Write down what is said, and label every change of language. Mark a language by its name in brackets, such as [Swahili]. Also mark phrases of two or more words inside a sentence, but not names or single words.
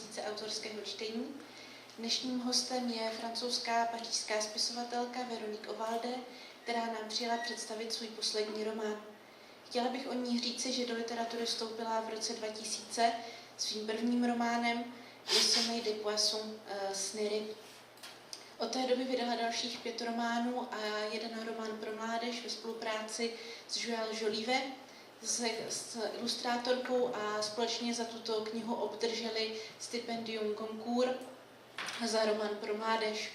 [Czech] autorského čtení. Dnešním hostem je francouzská pařížská spisovatelka Veronique Ovalde, která nám přijela představit svůj poslední román. Chtěla bych o ní říci, že do literatury vstoupila v roce 2000 svým prvním románem Le sommeil des poissons, sny ryb. Od té doby vydala dalších 5 románů a jeden román pro mládež ve spolupráci s Joël Jolivet, s ilustrátorkou, a společně za tuto knihu obdrželi stipendium Goncourt za román pro mládež.